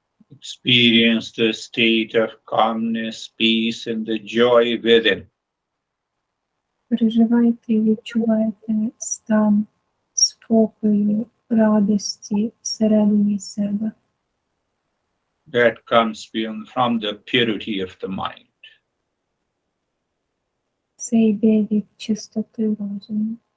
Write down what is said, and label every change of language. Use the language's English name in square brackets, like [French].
[English] Experience the state of calmness, peace, and the joy within. [Ukrainian] Переживайте і відчувайте стан спокою, радості всередині себе. [English] That comes from the purity of the mind. [Ukrainian] Це йде від чистоти розуму.